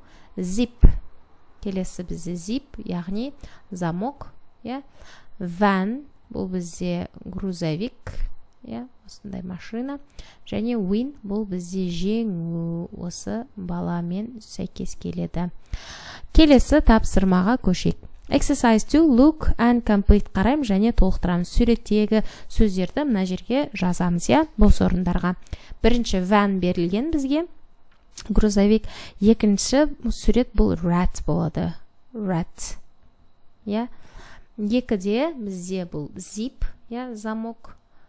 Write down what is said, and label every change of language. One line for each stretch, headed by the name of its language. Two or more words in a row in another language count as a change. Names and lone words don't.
Kazakh: Zip, келесі бізде zip, яғни замок. Van, бұл бізде грузовик, осындай машина. Және win, бұл бізде жеңу, осы баламен сәйкес келеді. Келесі тапсырмаға көшейік.
English: Exercise 2, look and complete
Kazakh: қарайым және толықтырамыз. Суреттегі сөздерді мына жерге жазамыз, бос орындарға. Бірінші van берілген бізге, грузовик. Екінші сурет бұл rat болады. Rat. Екіде бізде бұл zip, замок.